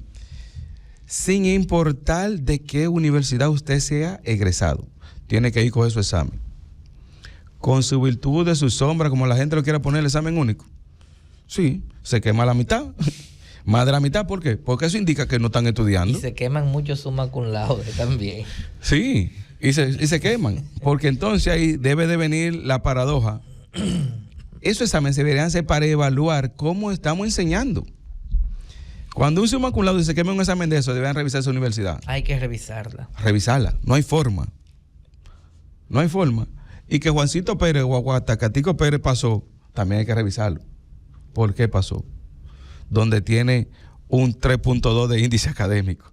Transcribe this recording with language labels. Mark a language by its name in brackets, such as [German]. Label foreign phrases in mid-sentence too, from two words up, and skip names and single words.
[Spanish] Sin importar de qué universidad usted sea egresado, tiene que ir a coger su examen. Con su virtud de su sombra, como la gente lo quiere poner, el examen único. Sí, se quema la mitad. Más de la mitad, ¿por qué? Porque eso indica que no están estudiando. Y se queman muchos [Latin] summa cum laude [Spanish] también. Sí, y se queman. Porque entonces ahí debe de venir la paradoja. Esos exámenes se deberían hacer para evaluar cómo estamos enseñando. Cuando un [Latin] summa cum laude [Spanish] se quema un examen de eso, deberían revisar esa universidad. Hay que revisarla. Revisarla. No hay forma. No hay forma. Y que Juancito Pérez o Aguatacatico Pérez pasó, también hay que revisarlo. ¿Por qué pasó? Donde tiene un 3.2 de índice académico.